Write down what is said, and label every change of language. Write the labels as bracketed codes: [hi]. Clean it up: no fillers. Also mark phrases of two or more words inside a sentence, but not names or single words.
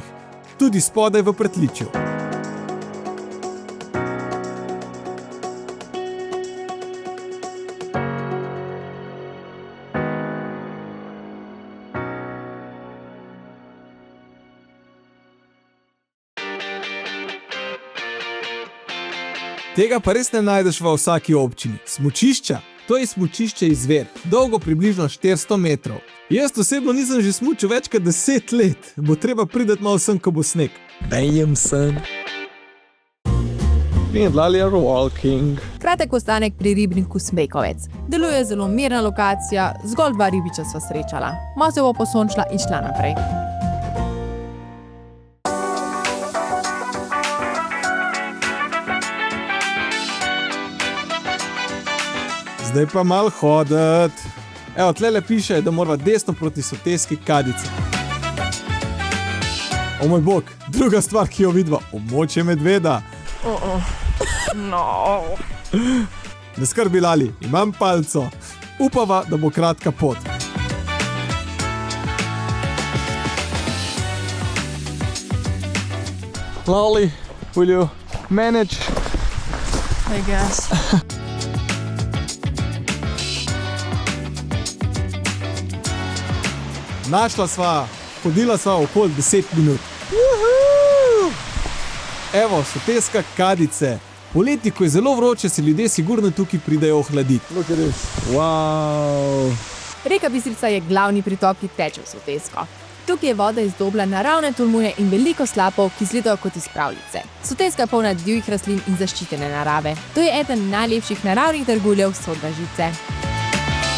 [sl] Tudi spodaj v pritličju. Tega pa res ne najdeš v vsaki občini. Smučišča? To je smučišče Izver, dolgo približno 400 metrov. Jaz osebno nisem že smučil več kot 10 let. Bo treba priti malo sem, ko bo sneg. [en] Damn, son. In Lali are walking. [sl] Kratek ostanek pri ribniku Smejkovec. Deluje zelo mirna lokacija, zgolj 2 ribiča sva srečala. Malo se bo posončila in šla naprej. Zdaj pa malo hoditi. Evo, tlele piše, da morava desno proti Soteski Kadici. O moj bog, druga stvar, ki jo vidva, območje medveda. No. Ne skrbi, Lali, imam palco. Upava, da bo kratka pot. [en] Lali, will you manage? I guess. [sl] Našla sva, hodila sva okoli 10 minut. Evo, Soteska Kadice. Poleti, ko je zelo vroče, se ljudje sigurno tukaj pridejo ohladiti. [en] Look at this. Wow. [sl] Reka Bistrica je glavni pritok, ki teče v Sotesko. Tukaj je voda iz Dobla, naravne tolmune in veliko slapov, ki izgledajo kot iz pravljice. Soteska je polna divjih rastlin in zaščitene narave. To je eden najlepših naravnih draguljev Sodražice.